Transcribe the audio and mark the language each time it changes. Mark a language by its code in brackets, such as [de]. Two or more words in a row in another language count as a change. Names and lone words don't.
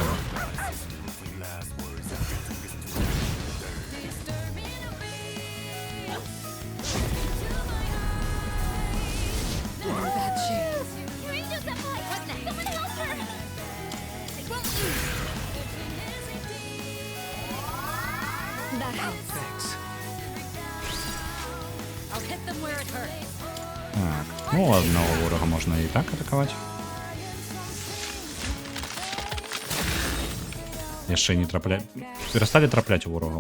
[en] Bad chance. That helps. I'll hit them where it hurts. [be] так. Ну, одного ворога можна і так атакаваць. Яшчэ не трапляць. Перасталі трапляць у ворагаў.